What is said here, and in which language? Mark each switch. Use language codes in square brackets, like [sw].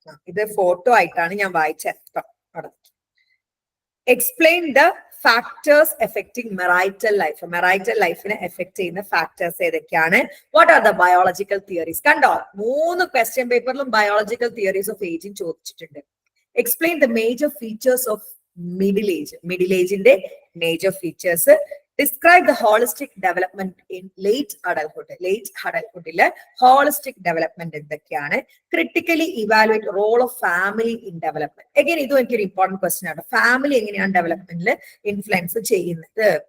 [ml] ഇത് ഫോട്ടോ ആയിട്ടാണ് ഞാൻ വായിച്ചത്. [en] Explain the factors affecting marital life. [ml] Marital ലൈഫിനെ എഫക്ട് ചെയ്യുന്ന ഫാക്ടേഴ്സ് ഏതൊക്കെയാണ്? [en] What are the biological theories? [ml] കണ്ടോ, 3 question പേപ്പറിലും biological theories of ageing ചോദിച്ചിട്ടുണ്ട്. [en] Explain the major features of middle age. [ml] Middle ഏജിന്റെ major features. [en] Describe the holistic development in late adulthood. [ml] Late adulthood holistic development എന്തൊക്കെയാണ്? [en] Critically evaluate role of family in development. [ml] Again, ഇത് എനിക്കൊരു important question ആണ്. Family എങ്ങനെയാണ് ഡെവലപ്മെന്റിൽ influence ചെയ്യുന്നത്?